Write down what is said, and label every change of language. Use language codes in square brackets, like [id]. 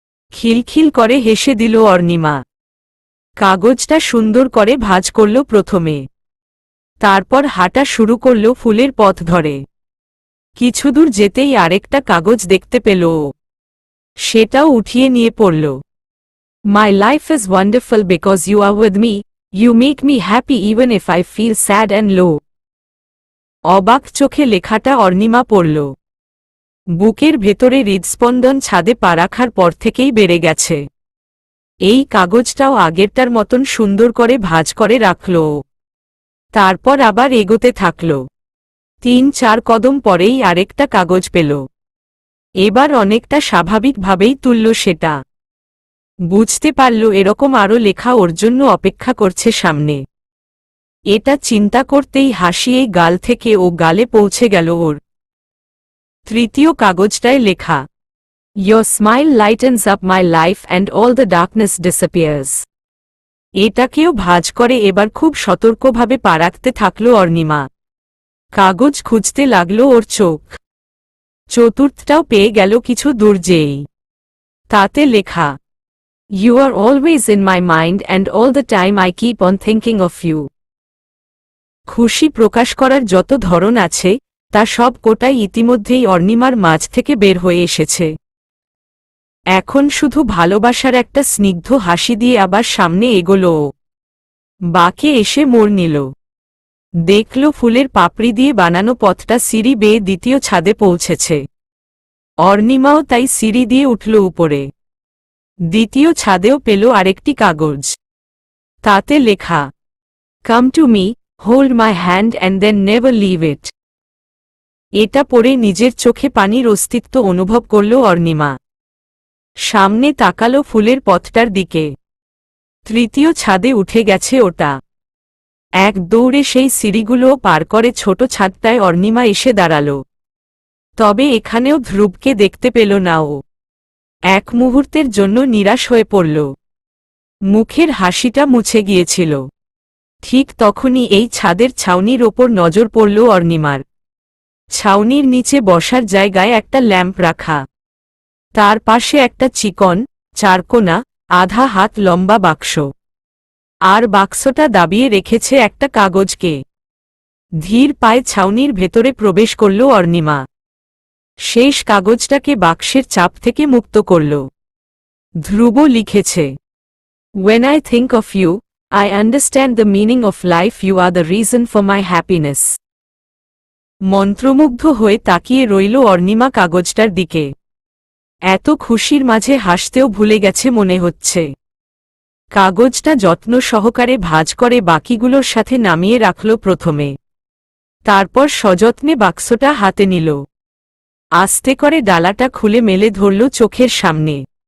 [bn] খিলখিল করে হেসে দিল অর্ণিমা। কাগজটা সুন্দর করে ভাঁজ করল প্রথমে। তারপর হাঁটা শুরু করল ফুলের পথ ধরে। কিছুদূর যেতেই আরেকটা কাগজ দেখতে পেল ও। সেটাও উঠিয়ে নিয়ে পড়ল। [en] My life is wonderful because you are with me, you make me happy even if I feel sad and low. [bn] অবাক চোখে লেখাটা অর্ণিমা পড়ল। বুকের ভেতরে হৃদস্পন্দন ছাদে পা রাখার পর থেকেই বেড়ে গেছে। এই কাগজটাও আগেরটার মতন সুন্দর করে ভাঁজ করে রাখল ও। তারপর আবার এগোতে থাকল। 3-4 কদম পরেই আরেকটা কাগজ পেল। এবার অনেকটা স্বাভাবিকভাবেই তুলল সেটা। বুঝতে পারল এরকম আরও লেখা ওর জন্য অপেক্ষা করছে সামনে। এটা চিন্তা করতেই হাসি এই গাল থেকে ও গালে পৌঁছে গেল ওর। তৃতীয় কাগজটায় লেখা, [en] Your smile lightens up my life and all the darkness disappears. [bn] এটাকেও ভাঁজ করে এবার খুব সতর্কভাবে পা রাখতে থাকল অর্ণিমা। কাগজ খুঁজতে লাগল ওর চোখ। চতুর্থটাও পেয়ে গেল কিছু দূর যেই। তাতে লেখা, [en] You are always in my mind and all the time I keep on thinking of you. [bn] খুশি প্রকাশ করার যত ধরন আছে তা সব কোটাই ইতিমধ্যেই অর্ণিমার মাঝ থেকে বের হয়ে এসেছে। এখন শুধু ভালোবাসার একটা স্নিগ্ধ হাসি দিয়ে আবার সামনে এগোল ও। বাঁকে এসে মোড় নিল। দেখল ফুলের পাপড়ি দিয়ে বানানো পথটা সিঁড়ি বেয়ে দ্বিতীয় ছাদে পৌঁছেছে। অর্ণিমাও তাই সিঁড়ি দিয়ে উঠল উপরে। দ্বিতীয় ছাদেও পেল আরেকটি কাগজ। তাতে লেখা, [en] Come to me, hold my hand and then never leave it. [bn] এটা পড়ে নিজের চোখে পানির অস্তিত্ব অনুভব করল অর্ণিমা। সামনে তাকালো ফুলের পথটার দিকে। তৃতীয় ছাদে উঠে গেছে ওটা। এক দৌড়ে সেই সিঁড়িগুলোও পার করে ছোট ছাদটায় অর্ণিমা এসে দাঁড়াল। তবে এখানেও ধ্রুবকে দেখতে পেল না ও। এক মুহূর্তের জন্য নিরাশ হয়ে পড়ল। মুখের হাসিটা মুছে গিয়েছিল। ঠিক তখনই এই ছাদের ছাউনির ওপর নজর পড়ল অর্ণিমার। ছাউনির নিচে বসার জায়গায় একটা ল্যাম্প রাখা, তার পাশে একটা চিকন, চারকোনা, আধা হাত লম্বা বাক্স, আর বাক্সটা দাবিয়ে রেখেছে একটা কাগজকে। ধীর পায়ে ছাউনির ভেতরে প্রবেশ করল অর্ণিমা। শেষ কাগজটাকে বাক্সের চাপ থেকে মুক্ত করল। [en] Dhruba [bn] লিখেছে, [en] "When I think of you, I understand the meaning of life. You are the reason for my happiness." [bn] মন্ত্রমুগ্ধ হয়ে তাকিয়ে রইল অর্ণিমা কাগজটার দিকে। এত খুশির মাঝে হাসতেও ভুলে গেছে মনে হচ্ছে। কাগজটা যত্ন সহকারে ভাঁজ করে বাকিগুলোর সাথে নামিয়ে রাখল প্রথমে। তারপর সযত্নে বাক্সটা হাতে নিল। আস্তে করে ডালাটা খুলে মেলে ধরল চোখের সামনে।